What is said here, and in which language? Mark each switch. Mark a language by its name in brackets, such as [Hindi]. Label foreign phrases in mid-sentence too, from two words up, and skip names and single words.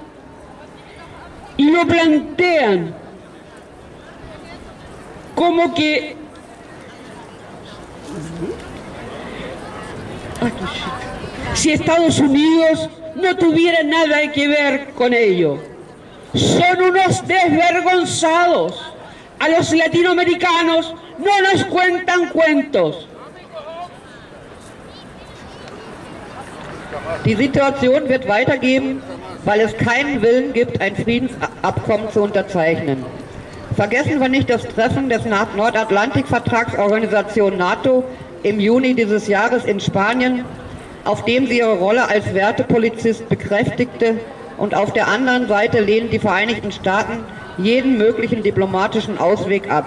[Spanish] y lo plantean como que si Estados Unidos no tuviera nada que ver con ello. Son unos desvergonzados. A los latinoamericanos no nos cuentan cuentos. [German] Die Situation wird weitergehen, weil es keinen Willen gibt, ein Friedensabkommen zu unterzeichnen. Vergessen wir nicht das Treffen des Nordatlantikvertragsorganisation NATO im Juni dieses Jahres in Spanien, auf dem sie ihre Rolle als Wertepolizist bekräftigte, und auf der anderen Seite lehnen die Vereinigten Staaten jeden möglichen diplomatischen Ausweg ab.